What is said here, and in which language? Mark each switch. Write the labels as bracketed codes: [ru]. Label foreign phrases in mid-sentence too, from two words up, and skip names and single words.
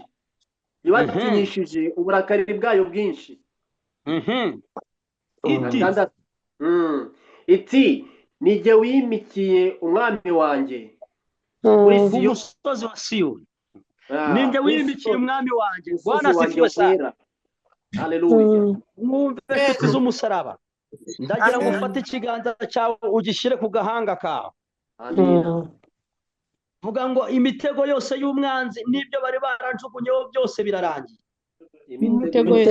[rw] Ibatinyishije uburakari bwayo bwinshi. Iti nijye wimikiye umwami wanjye kuri umusozi wa Siyoni. Ninjye wimikiye umwami wanjye. [sw] Bwana asifiwe sana. [rw] Haleluya. Mwumve inshuti z'umusaraba. Ndagira ngo ufate ikiganza cyawe ugishyire ku gahanga kawe. Vuga ngo imitego yose y'umwanzi n'ibyo bari baranjugunyeho byose birarangiye. Imitego